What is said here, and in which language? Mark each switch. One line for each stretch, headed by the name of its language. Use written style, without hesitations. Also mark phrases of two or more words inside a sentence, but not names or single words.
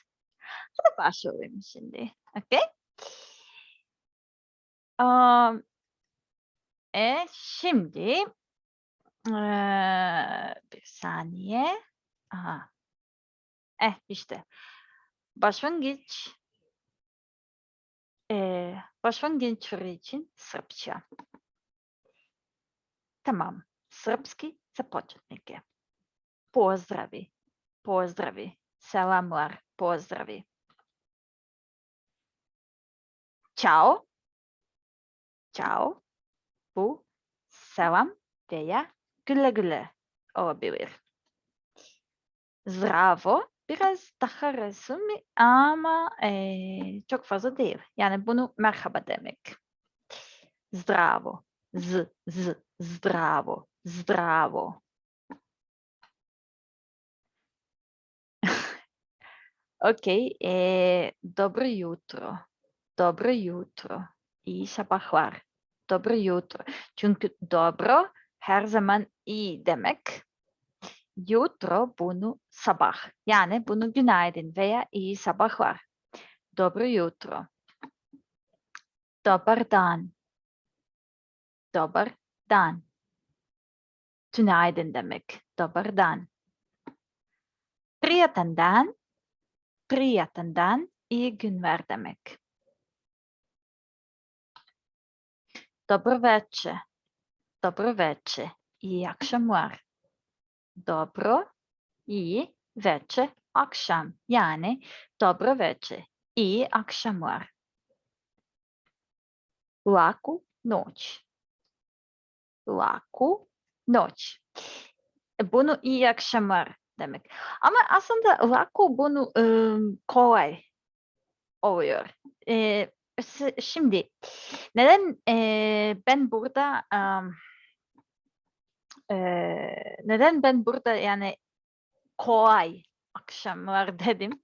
Turkish: Hadi başlayalım şimdi. Okay? Um, şimdi bir saniye. Aha. İşte başlangıç başlangıç için Sırpça. Tamam.
Serbian: Srpski za početnike. Pozdravi. Pozdravi. Selamlar. Pozdravi. Ćao. Ćao.
Turkish: Bu selam veya güle güle olabilir. Zdravo biraz daha resmi ama çok fazla değil. Yani bunu merhaba demek.
Serbian: Zdravo. Zdravo. Zdravo. Okey. Dobro jutro. Dobro jutro.
Turkish: İyi sabahlar.
Serbian: Dobro jutro.
Turkish: Çünkü dobro her zaman iyi demek. Jutro bunu sabah. Yani bunu günaydın veya iyi sabahlar.
Serbian: Dobro jutro. Dobar dan. Dobar dan.
Turkish: Tünaydın demek.
Serbian: Dobar dan. Prijatan dan. Prijatan dan.
Turkish: İyi günler demek.
Serbian: Dobro večer. Dobro večer.
Turkish: İyi akşamlar. Dobro, iyi, večer, akşam.
Serbian: Yani dobro večer.
Turkish: İyi akşamlar.
Serbian: Laku noć. Laku noć.
Turkish: Bunu iyi akşamlar demek. Ama aslında laku bunu kolay oluyor. Şimdi neden ben burada neden ben burada yani kolay akşamlar dedim.